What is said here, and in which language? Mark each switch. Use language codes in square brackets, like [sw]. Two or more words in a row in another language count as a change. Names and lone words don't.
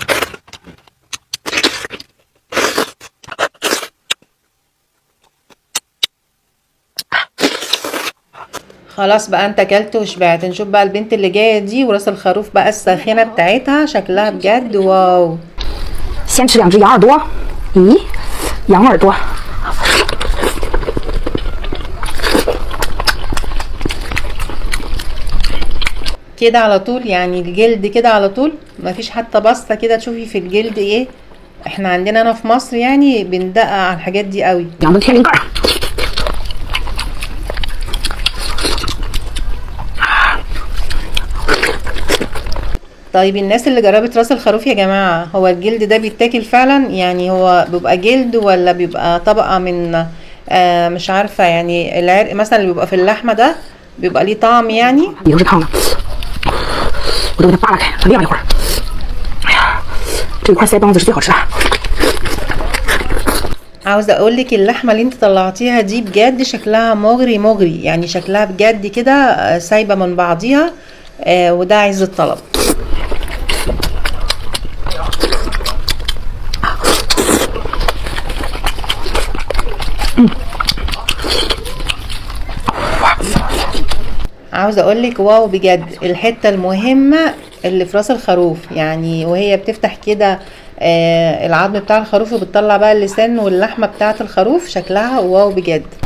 [ar] خلاص بقى انت اكلت وشبعت، نشوف بقى البنت اللي جايه دي وراس الخروف بقى الساخنه بتاعتها شكلها بجد واو. [zh] 先吃两只羊耳朵，咦，羊耳朵， [ar] كده على طول، يعني الجلد كده على طول، مفيش حتى بصة كده تشوفي في الجلد ايه. احنا عندنا هنا في مصر يعني بندقق على الحاجات دي قوي. [zh] 羊的天灵盖儿， [ar] طيب الناس اللي جربت راس الخروف يا جماعة، هو الجلد ده بيتاكل فعلا؟ يعني هو بيبقى جلد ولا بيبقى طبقة من مش عارفة، يعني العرق مثلا اللي بيبقى في اللحمة ده بيبقى ليه طعم يعني؟ [zh] 里头是烫的，我都给它扒拉开，它晾一会儿。哎呀，这一块腮帮子是最好吃的。 [ar] عاوزة اقولك اللحمة اللي انت طلعتيها دي بجد شكلها مغري مغري، يعني شكلها بجد كده سايبة من بعضيها. وده عايز الطلب. عاوزة اقولك واو بجد، الحتة المهمة اللي في راس الخروف، يعني وهي بتفتح كده العظم بتاع الخروف وبتطلع بقى اللسان واللحمة بتاعة الخروف، شكلها واو بجد.